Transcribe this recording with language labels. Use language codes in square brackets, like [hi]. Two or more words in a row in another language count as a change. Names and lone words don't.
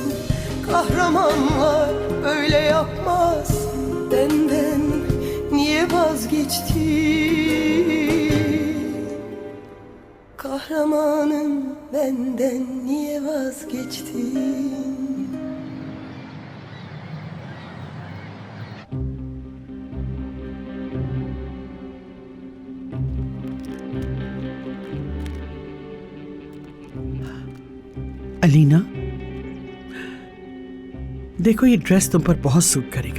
[tr] Kahramanlar öyle yapmaz, benden niye vazgeçtin? Kahramanım, benden niye vazgeçtin? [hi] अलीना, देखो ये ड्रेस तुम पर बहुत सूट करेगा।